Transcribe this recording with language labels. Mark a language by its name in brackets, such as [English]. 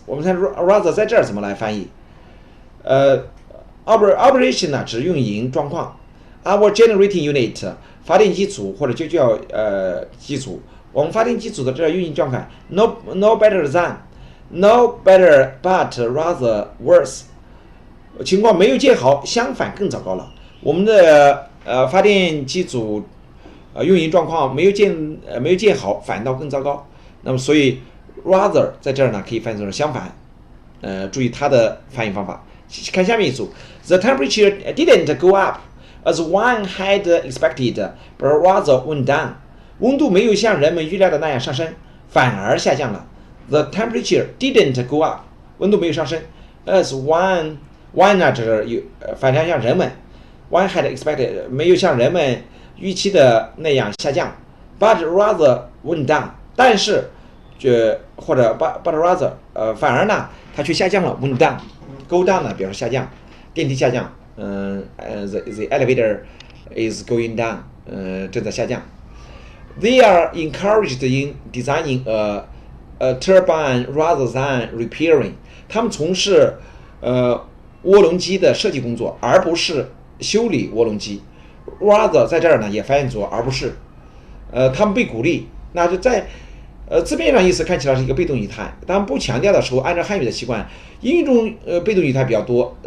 [Chinese] 我们看 rather 在这儿怎么来翻译？operation 呢指运营状况 ， [English] our generating unit [Chinese] 发电机组或者就叫机组，我们发电机组的这运营状况 [English] no better than。 No better, but rather worse。 [Chinese] 情况没有见好，相反更糟糕了。我们的发电机组运营状况没有见好，反倒更糟糕。那么所以 rather 在这儿呢可以翻译成相反。注意它的翻译方法。看下面一组 [English] ，The temperature didn't go up as one had expected, but rather went down。 [Chinese] 温度没有像人们预料的那样上升，反而下降了。 [English] The temperature didn't go up， [Chinese] 温度没有上升。 [English] As one [Chinese] 呢，这是反正像人们 ， [English] one had expected [Chinese] 没有像人们预期的那样下降 ， [English] but rather went down。 [Chinese] 但是，或者 [English] but rather [Chinese] 反而呢，它却下降了 [English] went down。 Go down [Chinese] 呢表示下降，电梯下降。 [English] The elevator is going down， [Chinese] 正在下降。 [English] They are encouraged in designing a turbine rather than repairing。 [Chinese] 他们从事涡轮机的设计工作，而不是修理涡轮机。 rather 在这儿呢也翻译作而不是。他们被鼓励，那就在字面上意思看起来是一个被动语态。当不强调的时候，按照汉语的习惯，英语中被动语态比较多。